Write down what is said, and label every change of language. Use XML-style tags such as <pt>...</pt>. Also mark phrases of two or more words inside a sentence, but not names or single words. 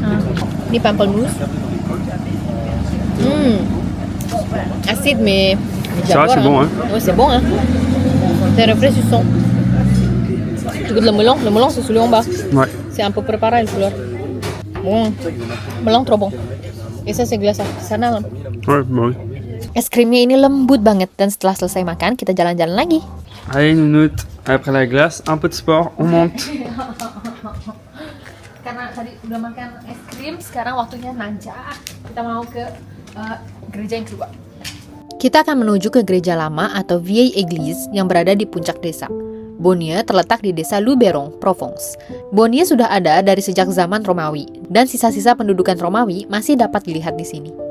<fr>Des pamplemousse. Acide mais Ça va, c'est bon, hein? Oui, c'est bon, hein. C'est rafraîchissant. Tu goûtes le melon c'est celui en bas. Ouais. C'est un peu préparé le fleur. Bon, melon trop bon. Et ça c'est glacé, sana. Ouais, bah oui.</fr> <id>Es krimnya ini lembut banget, dan setelah selesai makan kita jalan-jalan lagi.</id> <fr>Allez, nounoute. Après la glace, un peu de sport, on monte.</fr> <id>Karena tadi udah makan es krim, sekarang waktunya nanjak. Kita mau ke gereja yang kedua. Kita akan menuju ke gereja lama atau Vieille Église yang berada di puncak desa. Beaunieu terletak di desa Luberon, Provence. Beaunieu sudah ada dari sejak zaman Romawi, dan sisa-sisa pendudukan Romawi masih dapat dilihat di sini.</id>